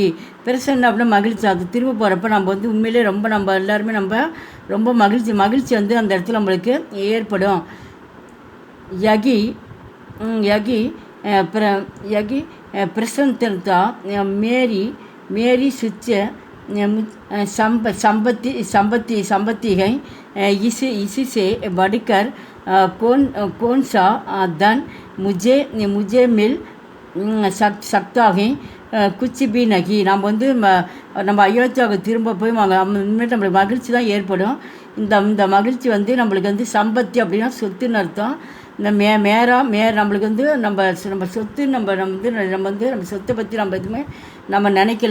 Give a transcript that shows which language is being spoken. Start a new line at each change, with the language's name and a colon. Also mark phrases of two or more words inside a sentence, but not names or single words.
Tamil: பிரசன்ன அப்படின்னா மகிழ்ச்சி. அது திரும்ப போகிறப்ப நம்ம வந்து உண்மையிலே நம்ம எல்லாருமே ரொம்ப மகிழ்ச்சி வந்து அந்த இடத்துல நம்மளுக்கு ஏற்படும்.
Hindi: यही प्रसन्नता मेरी सच्ची संपत्ति इससे बढ़कर कौन सा धन मुझे मिल सकता है कुछ भी नहीं.
Tamil: நம்ம வந்து நம்ம அயோத்தியாவுக்கு திரும்ப போய் இனிமேல் நம்மளுக்கு மகிழ்ச்சி தான் ஏற்படும். இந்த மகிழ்ச்சி வந்து நம்மளுக்கு வந்து சம்பத்தி அப்படின்னா சொத்துன்னு அர்த்தம். இந்த நம்மளுக்கு வந்து நம்ம சொத்து நம்ம சொத்தை பற்றி நம்ம எதுவுமே நம்ம நினைக்கல.